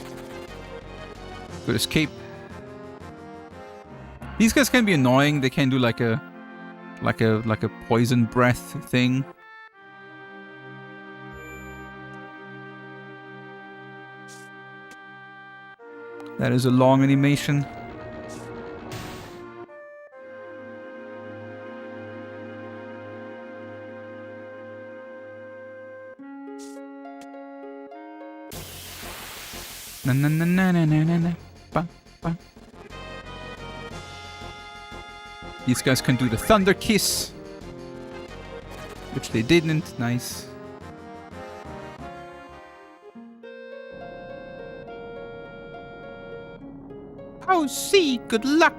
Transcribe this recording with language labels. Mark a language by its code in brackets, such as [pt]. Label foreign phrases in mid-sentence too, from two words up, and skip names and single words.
[en] Good escape. These guys can be annoying. They can do like a poison breath thing. That is a long animation. Na na na na na na na. Ba, ba. These guys can do the Thunder Kiss, which they didn't. Nice. Oh, see, good luck.